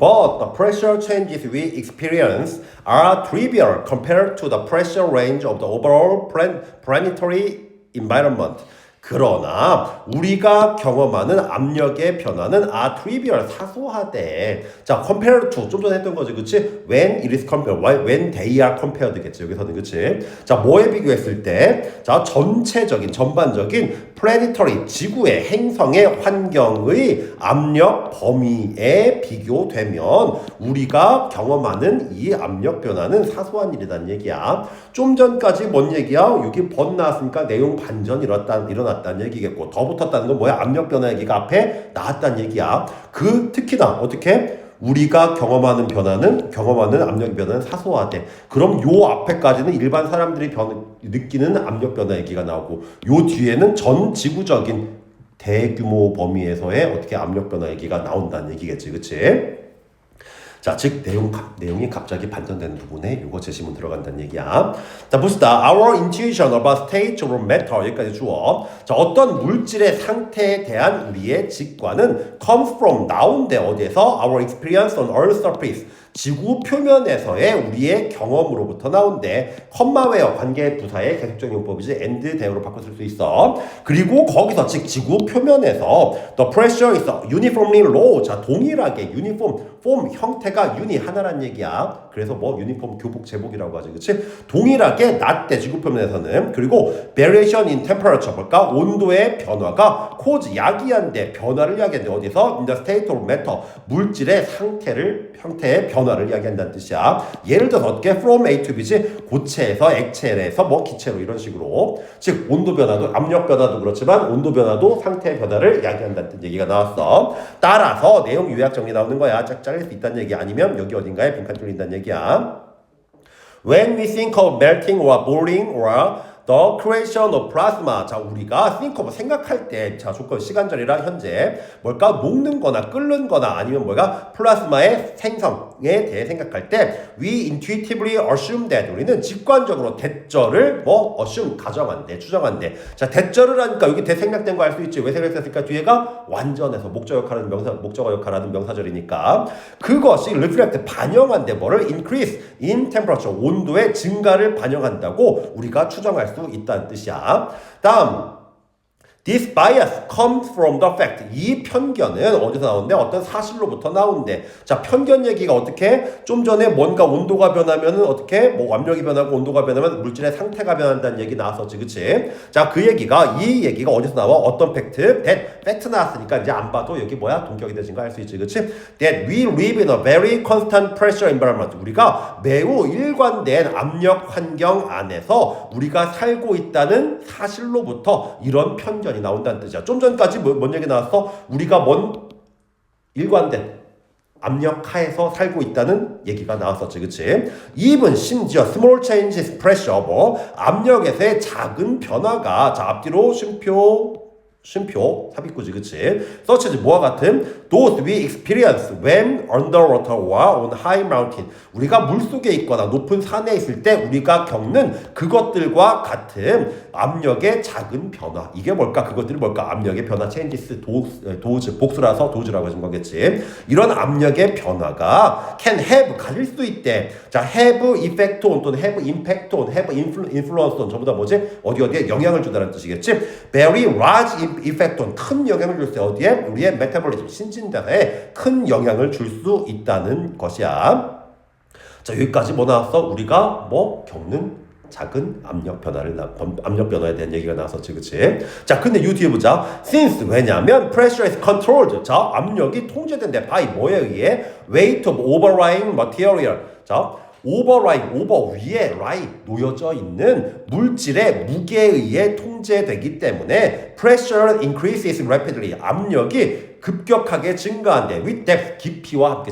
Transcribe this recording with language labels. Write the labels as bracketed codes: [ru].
[en] But the pressure changes we experience are trivial compared to the pressure range of the overall planetary environment. [ko] 그러나 우리가 경험하는 압력의 변화는 trivial, 사소하대. 자, compare to 좀 전에 했던 거지, 그치? [en] When it is compared, when they are compared [ko] 겠지, 여기서는, 그치? 자, 뭐에 비교했을 때? 자, 전반적인 planetary, 지구의 행성의 환경의 압력 범위에 비교되면 우리가 경험하는 이 압력 변화는 사소한 일이라는 얘기야. 좀 전까지 뭔 얘기야? 여기 번 나왔으니까 내용 반전 일어났다는 얘기겠고, 더 붙었다는 건 뭐야? 압력 변화 얘기가 앞에 나왔다는 얘기야. 특히나 어떻게? 우리가 경험하는 압력 변화는 사소하대. 그럼 요 앞에까지는 일반 사람들이 느끼는 압력 변화 얘기가 나오고, 요 뒤에는 전 지구적인 대규모 범위에서의 어떻게 압력 변화 얘기가 나온다는 얘기겠지, 그치? 자, 즉 내용이 갑자기 반전되는 부분에 요거 제시문 들어간다는 얘기야. 자, 봅시다. [en] Our intuition about state of matter, [ko] 여기까지 주어. 자, 어떤 물질의 상태에 대한 우리의 직관은 [en] comes from, [ko] 나온대. 어디에서? [en] Our experience on Earth's surface, [ko] 지구 표면에서의 우리의 경험으로부터 나온대. 컴마웨어, 관계 부사의 계속적인 용법이지 and 대우로 바꿔 쓸 수 있어. 그리고 거기서 즉 지구 표면에서 [en] the pressure is uniformly low. [ko] 자, 동일하게 uniform, form, 형태가 하나란 얘기야. 그래서 뭐 유니폼, 교복, 제복이라고 하지, 그치? 동일하게 낮대, 지구 표면에서는. 그리고 [en] variation in temperature, [ko] 뭘까? 온도의 변화가 cause, 야기한대, 변화를 야기한대. 어디서? [en] in the state of matter, [ko] 물질의 형태의 변화를 이야기한다는 뜻이야. 예를 들어서 어떻게? from A to B지, 고체에서 액체에서 뭐 기체로, 이런 식으로. 즉 온도 변화도, 압력 변화도 그렇지만 온도 변화도 상태의 변화를 이야기한다는 얘기가 나왔어. 따라서 내용 요약 정리 나오는 거야. 짝 잘릴 수 있다는 얘기, 아니면 여기 어딘가에 빈칸 뚫린다는 얘기야. [en] When we think of melting or boiling or the creation of plasma. [ko] 자, 우리가 [en] think of, [ko] 생각할 때, 자, 조건 시간절이라 현재 뭘까? 녹는 거나 끓는 거나 아니면 뭐가? 플라스마의 생성에 대해 생각할 때 [en] we intuitively assume that, [ko] 우리는 직관적으로 대절을 assume, 가정한대, 추정한대. 자, 대절을 하니까 여기 대생략된 거 알 수 있지. 왜 생략됐을까? 뒤에가 완전해서 목적어 역할하는 명사절이니까 그것이 reflect, 반영한대. 뭐를? [en] increase in temperature, [ko] 온도의 증가를 반영한다고 우리가 추정할 수 있다는 뜻이야. 다음, [en] this bias comes from the fact. [ko] 이 편견은 어디서 나오는데? 어떤 사실로부터 나오는데. 자, 편견 얘기가 어떻게? 좀 전에 뭔가 온도가 변하면은 어떻게? 압력이 변하고 온도가 변하면 물질의 상태가 변한다는 얘기 나왔었지, 그치? 자, 이 얘기가 어디서 나와? 어떤 팩트? 팩트 나왔으니까 이제 안 봐도 여기 동격이 되신 거 알 수 있지, 그치? [en] That we live in a very constant pressure environment. [ko] 우리가 매우 일관된 압력 환경 안에서 우리가 살고 있다는 사실로부터 이런 편견이 나온다는 뜻이야. 좀 전까지 뭔 얘기 나왔어? 우리가 일관된 압력 하에서 살고 있다는 얘기가 나왔었지, 그치? even 심지어 [en] small changes pressure, [ko] 압력에서의 작은 변화가, 자, 앞뒤로 쉼표 삽입구지, 그치? [en] such as [ko] 뭐와 같은 [en] those we experience when underwater or on high mountain. [ko] 우리가 물속에 있거나 높은 산에 있을 때 우리가 겪는 그것들과 같은 압력의 작은 변화. 이게 뭘까? 그것들이 뭘까? 압력의 변화, changes, 도즈, 복수라서 도즈라고 해준 거겠지. 이런 압력의 변화가 can have, 가질 수 있대. 자, [en] have effect on, 또는 have impact on, have influence on, [ko] 전부 다 뭐지? 어디에 영향을 준다는 뜻이겠지? [en] very large effect on, [ko] 큰 영향을 줄 수 있어. 어디에? 우리의 메타볼리즘, 신진대사에 큰 영향을 줄 수 있다는 것이야. 자, 여기까지 나왔어? 우리가 겪는 작은 압력 변화에 대한 얘기가 나왔었지, 그치? 자, 근데 이 뒤에 보자. [en] since, [ko] 왜냐면 [en] pressure is controlled. [ko] 자, 압력이 통제된대. by 뭐에 의해? [en] weight of overlying material. [ko] 자, 오버 위에 놓여져 있는 물질의 무게에 의해 통제되기 때문에 [en] pressure increases rapidly. [ko] 압력이 급격하게 증가한대. [en] with depth, [ko] 깊이와 함께.